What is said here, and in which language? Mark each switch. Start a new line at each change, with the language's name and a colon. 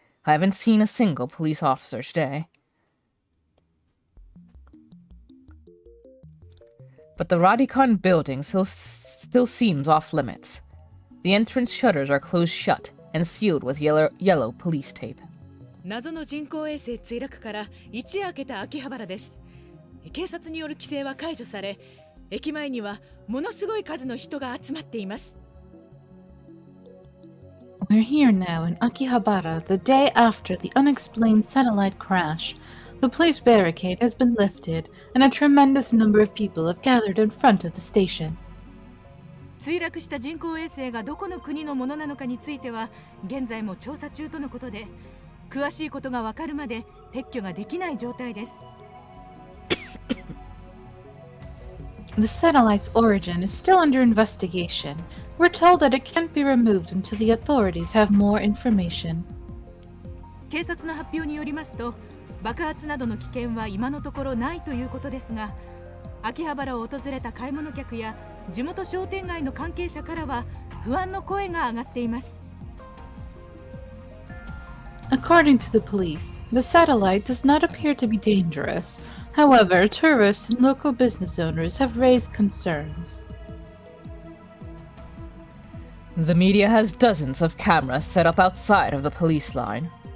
English: I haven't seen a single police officer today. But the Radikan building still seems off limits. The entrance shutters are closed shut and sealed with yellow police tape.
Japanese: 謎の人工衛星墜落から一夜明けた秋葉原です。警察による規制は解除され、駅前にはものすごい数の人が集まっています。
English: We're here now in Akihabara, the day after the unexplained satellite crash. The police barricade has been lifted, and a tremendous number of people have gathered in front of the station.
Japanese: 墜落した人工衛星がどこの国のものなのかについては現在も調査中とのことで、詳しいことがわかるまで撤去ができない状態です。
English: The satellite's origin is still under investigation. We're told that it can't be removed until the authorities have more information.
Japanese: 警察の発表によりますと、爆発などの危険は今のところないということですが、秋葉原を訪れた買い物客や地元商店街の関係者からは不安の声が上がっています。
English: According to the police, the satellite does not appear to be dangerous. However, tourists and local business owners have raised concerns. The media has dozens of cameras set up outside of the police line.